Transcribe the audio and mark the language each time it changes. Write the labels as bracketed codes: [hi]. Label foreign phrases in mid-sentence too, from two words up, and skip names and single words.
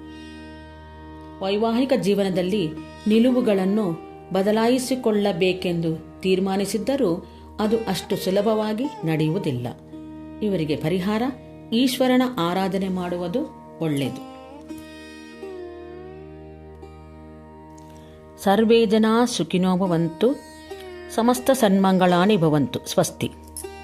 [kn] ವೈವಾಹಿಕ ಜೀವನದಲ್ಲಿ ನಿಲುವುಗಳನ್ನು ಬದಲಾಯಿಸಿಕೊಳ್ಳಬೇಕೆಂದು ತೀರ್ಮಾನಿಸಿದ್ದರೂ ಅದು ಅಷ್ಟು ಸುಲಭವಾಗಿ ನಡೆಯುವುದಿಲ್ಲ. ಇವರಿಗೆ ಪರಿಹಾರ ಈಶ್ವರನ ಆರಾಧನೆ ಮಾಡುವುದು ಒಳ್ಳೆಯದು. [sa] ಸರ್ವೇ ಜನಾ ಸುಖಿನೋ ಭವಂತು. ಸಮಸ್ತ ಸನ್ಮಂಗಳಾನಿ ಭವಂತು. ಸ್ವಸ್ತಿ.